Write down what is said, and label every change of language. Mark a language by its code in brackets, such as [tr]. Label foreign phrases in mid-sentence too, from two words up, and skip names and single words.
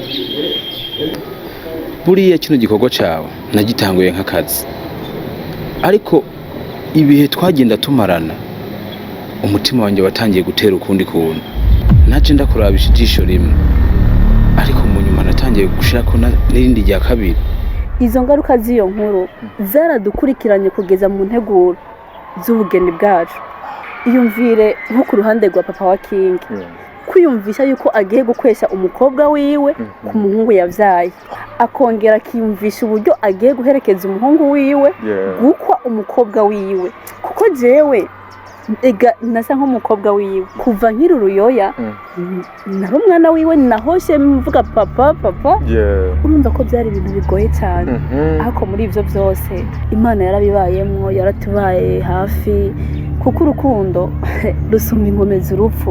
[rn] Buriya kino gikorwa cyawe nagitanguye nk'akazi ariko ibihe twagenda tumarana umutima wanjye watangiye gutera ukundi kuntu naje ndakurabisha ijisho rimwe ariko mu nyuma natangiye gushirako n'irindi rya kabiri. Izo ngaruka z'iyo nkuru zaradukurikiranye kugeza mu nteguro z'ubugeni bwacu. Iyumvire nko ku ruhande rwa papa wa King kwiyumvisha yuko agiye gukwesha umukobwa wiwe ku muhungu yavyaye akongera akiyumvisha uburyo agiye guherekeza umuhungu wiwe gukwa umukobwa wiwe kuko jewe ega nasa nk'umukobwa wiwe kuva nkiri uruyoya nari umwana wiwe nahoshe mvuga papa urumva ko byari ibintu bigoye cyane ariko muri ibyo byose Imana yarabibayemo yaratubaye hafi kuko urukundo rusumba inkomezi urupfu.